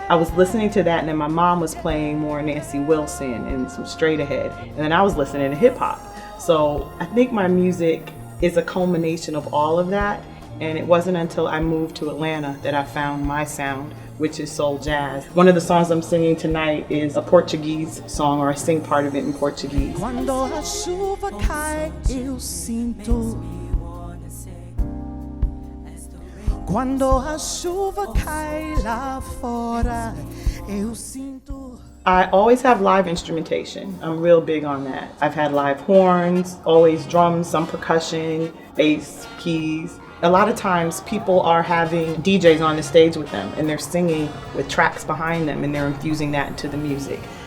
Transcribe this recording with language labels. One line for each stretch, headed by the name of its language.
English: I was listening to that, and then my mom was playing more Nancy Wilson and some Straight Ahead, and then I was listening to hip hop. So I think my music is a culmination of all of that, and it wasn't until I moved to Atlanta that I found my sound, which is soul jazz. One of the songs I'm singing tonight is a Portuguese song, or I sing part of it in Portuguese.
Portuguese: Quando a chuva cai, eu sinto. Quando a chuva cai lá fora, eu sinto.
English: I always have live instrumentation. I'm real big on that. I've had live horns, always drums, some percussion, bass, keys. A lot of times people are having DJs on the stage with them, and they're singing with tracks behind them, and they're infusing that into the music.